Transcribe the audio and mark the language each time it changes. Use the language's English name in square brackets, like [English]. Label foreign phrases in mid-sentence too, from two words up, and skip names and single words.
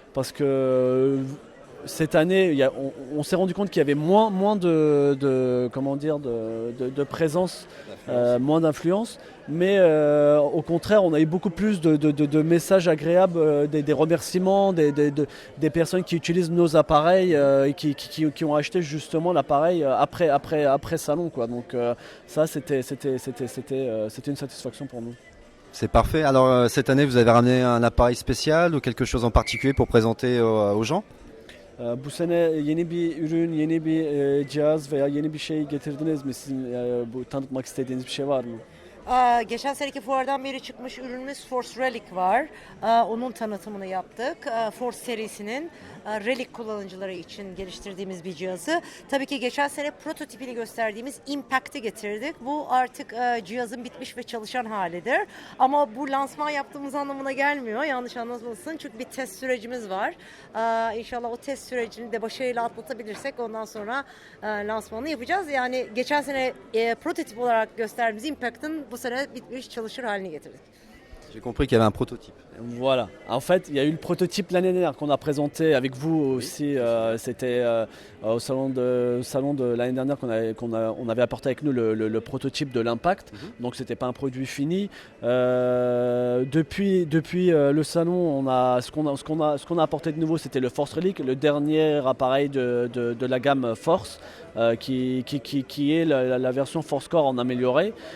[French] cette année, on s'est rendu compte qu'il y avait moins de présence, moins d'influence, mais au contraire, on a eu beaucoup plus de messages agréables, des remerciements, des personnes qui utilisent nos appareils et qui ont acheté justement l'appareil après salon, quoi. Donc ça, c'était une satisfaction pour nous. C'est parfait. Alors cette année, vous avez ramené un appareil spécial ou quelque chose en particulier pour présenter aux gens? [Turkish] Bu sene yeni bir ürün, yeni bir cihaz veya yeni bir şey getirdiniz mi? Sizin bu tanıtmak istediğiniz bir şey var mı? Geçen seneki fuardan beri çıkmış ürünümüz Force Relic var. Onun tanıtımını yaptık. Force serisinin Relic kullanıcıları için geliştirdiğimiz bir cihazı. Tabii ki geçen sene prototipini gösterdiğimiz Impact'i getirdik. Bu artık cihazın bitmiş ve çalışan halidir. Ama bu lansman yaptığımız anlamına gelmiyor. Yanlış anlaşılmasın. Çünkü bir test sürecimiz var. İnşallah o test sürecini de başarıyla atlatabilirsek ondan sonra lansmanını yapacağız. Yani geçen sene prototip olarak gösterdiğimiz Impact'ın bu sene bitmiş çalışır haline getirdik. [French] J'ai compris qu'il y avait un prototype. Voilà. En fait, il y a eu le prototype l'année dernière qu'on a présenté avec vous aussi. C'était au salon de l'année dernière on avait apporté avec nous le prototype de l'Impact. Donc c'était pas un produit fini. Depuis le salon, ce qu'on a apporté de nouveau, c'était le Force Relic, le dernier appareil de la gamme Force, qui est la version Force Core en amélioré.